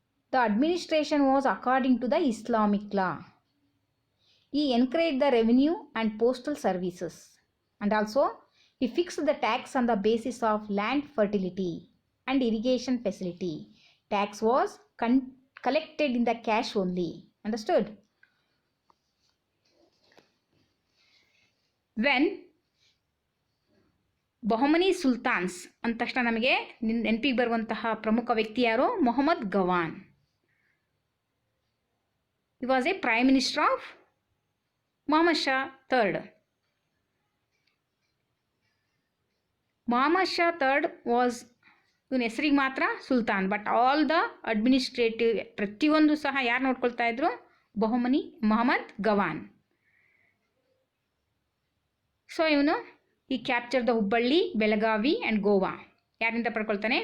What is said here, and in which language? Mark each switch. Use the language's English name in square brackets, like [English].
[English] The administration was according to the Islamic law. He encouraged the revenue and postal services, and also he fixed the tax on the basis of land fertility and irrigation facility. Tax was collected in the cash only. Understood? When Bahmani [Kannada] ಸುಲ್ತಾನ್ಸ್ ಅಂದ ತಕ್ಷಣ ನಮಗೆ ನೆನಪಿಗೆ ಬರುವಂತಹ ಪ್ರಮುಖ ವ್ಯಕ್ತಿ ಯಾರು? Mohammed Gawan. [English] He was a prime minister of Muhammad Shah III. [Kannada] Muhammad Shah III was ಇವನ ಹೆಸರಿಗೆ ಮಾತ್ರ Sultan, [English] but all the administrative [Kannada] ಪ್ರತಿಯೊಂದು ಸಹ ಯಾರು ನೋಡ್ಕೊಳ್ತಾ ಇದ್ರು? ಮೊಹಮ್ಮದ್ ಗವಾನ್. ಸೊ ಇವನು ಈ capture the Hubballi, Belagavi and Goa ಯಾರಿಂದ ಪಡ್ಕೊಳ್ತಾನೆ?